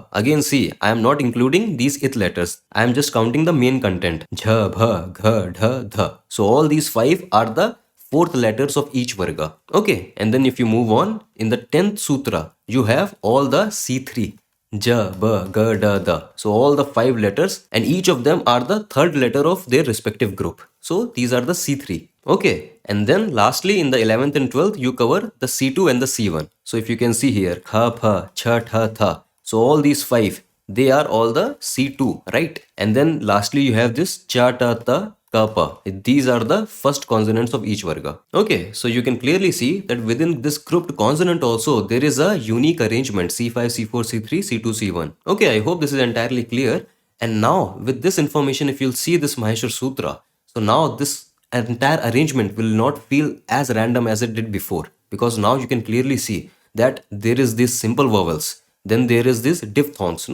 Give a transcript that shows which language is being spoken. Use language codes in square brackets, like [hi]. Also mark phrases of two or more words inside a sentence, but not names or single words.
[en] Again see, I am not including these ith letters. I am just counting the main content. [sa] Jha, Bha, Gha, Dha, Dha. [en] So all these five are the fourth letters of each Varga. Okay, and then if you move on, in the 10th Sutra, you have all the C3. [sa] Ja, ba, ga, da, da. [en] So all the five letters and each of them are the third letter of their respective group. So these are the C3. Okay. And then lastly in the 11th and 12th you cover the C2 and the C1. So if you can see here, [sa] kha, pha, cha, tha, tha. [en] So all these five, they are all the C2, right? And then lastly you have this [sa] cha, ta, ta, kappa. [en] These are the first consonants of each varga. Okay, so you can clearly see that within this grouped consonant also there is a unique arrangement C5, C4, C3, C2, C1. Okay, I hope this is entirely clear. And now with this information, if you'll see this Maheshwar Sutra, so now this entire arrangement will not feel as random as it did before, because now you can clearly see that there is these simple vowels, then there is this diphthongs.